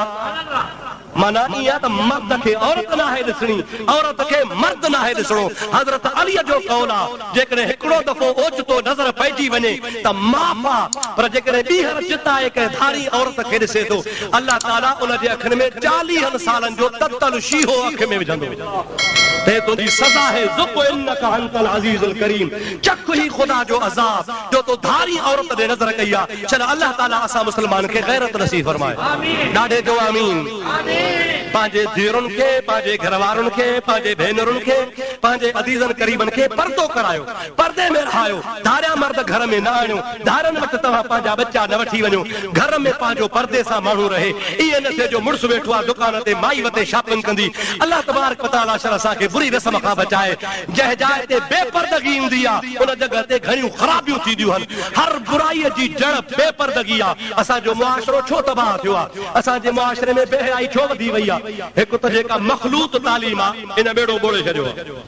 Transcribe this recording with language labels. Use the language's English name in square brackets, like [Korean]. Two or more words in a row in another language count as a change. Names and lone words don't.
[Sindhi] माना ईअं त मर्द खे औरत नाहे ॾिसणी, औरत खे मर्द नाहे ॾिसणो। हज़रत अलीअ जो कौल आहे जेकॾहिं हिकिड़ो दफ़ो ओचितो नज़र पइजी वञे त माफ़ आहे, पर जेकॾहिं ॿीहर चिताए कंहिं धारी औरत खे ॾिसे थो अल्लाह ताला उन जे अखियुनि में 40 सालनि जो ततल शीहो अखि में विझंदो। ते तुंहिंजी सज़ा है [Arabic] ذق إنك أنت العزيز الكريم. [Sindhi] चख ही ख़ुदा जो अज़ाब जो तो धारी औरत ॾे नज़र कई आहे। चल अल्लाह ताला असां मुस्लमान खे गैरत नसीब फरमाए। ॾाढे जो आमीन। पंहिंजे धीअरुनि खे, पंहिंजे घरवारुनि खे, पंहिंजे भेनरुनि खे, पंहिंजे अज़ीज़नि करीबनि खे पर्दो करायो, पर्दे में रहायो। धारिया मर्द घर में न आणियो, धारनि वटि तव्हां पंहिंजा बच्चा न वठी वञो। घर में पंहिंजो पर्दे सां माण्हू रहे। ईअं न थिए जो मुड़ुसु वेठो आहे दुकान ते माई वते शॉपिंग कंदी। [Arabic] الله تبارك وتعالى [Sindhi] शर असांखे बुरी रस्म खां बचाए। जंहिं जाइ ते बेपर्दगी हूंदी आहे उन जॻह ते घणियूं ख़राबियूं थींदियूं आहिनि। हर बुराईअ जी जड़ बेपर्दगी आहे। असांजो मुआशरो छो तबाह थियो आहे? असांजे मुआशरे में बेहयाई छो वधी वई आहे? हिकु त जेका मखलूत तालीम आहे इन बेड़ो ॿोड़े छॾियो आहे।